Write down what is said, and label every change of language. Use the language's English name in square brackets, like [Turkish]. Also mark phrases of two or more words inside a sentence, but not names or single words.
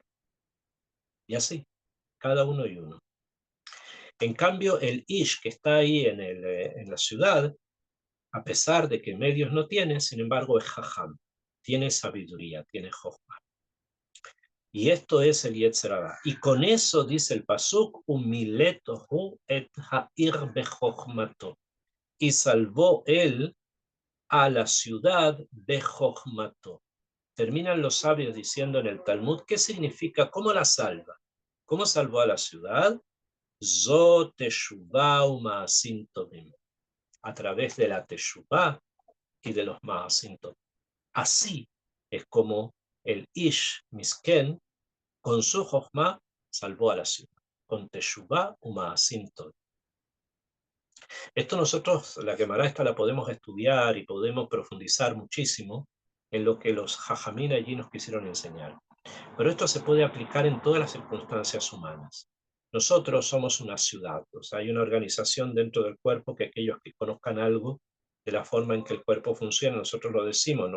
[Spanish] Y así, cada uno y uno. En cambio, el Ish que está ahí en la ciudad, a pesar de que medios no tiene, sin embargo es Jajam, tiene sabiduría, tiene Jochma. Y esto es el [Hebrew] יצר הרע. [Spanish] Y con eso dice el Pasuk, [Hebrew] ומלטהו את העיר בחכמתו. [Spanish] Y salvó él a la ciudad de Jochmato. Terminan los sabios diciendo en el Talmud, ¿qué significa? ¿Cómo la salva? ¿Cómo salvó a la ciudad? [Hebrew] זו תשובה ומעשים טובים. [Spanish] A través de la teshuvah y de los [Hebrew] מעשים טובים. [Spanish] Así es como el [Hebrew] איש מסכן, [Spanish] con su jochma, salvó a la ciudad. Con [Hebrew] תשובה ומעשים טובים. [Spanish] Esto nosotros, la Gemara esta la podemos estudiar y podemos profundizar muchísimo en lo que los jajamín allí nos quisieron enseñar. Pero esto se puede aplicar en todas las circunstancias humanas. Nosotros somos una ciudad, o sea, hay una organización dentro del cuerpo que aquellos que conozcan algo de la forma en que el cuerpo funciona, nosotros lo decimos, ¿no?